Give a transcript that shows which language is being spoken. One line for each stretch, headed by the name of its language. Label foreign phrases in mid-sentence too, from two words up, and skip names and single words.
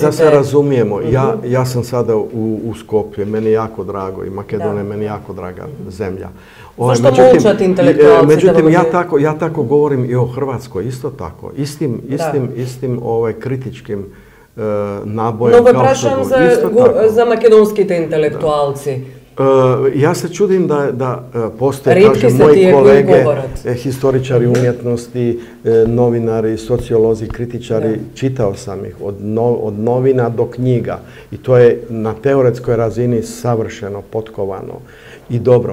Croatian: Da se razumijemo, ja sam sada u Skopje, meni jako drago i Makedonija meni jako draga zemja.
Macedonian: Зашто молчат интелектуалците?
Croatian: Međutim, ja tako govorim i o Hrvatskoj, isto tako. Istim kritičkim nabojem.
Macedonian: Но ве прашам за македонските интелектуалци.
Croatian: Ja se čudim da postoje, kažem, moji kolege, historičari umjetnosti, novinari, sociolozi, kritičari, čitao sam ih od novina do knjiga i to je na teoretskoj razini savršeno potkovano i dobro.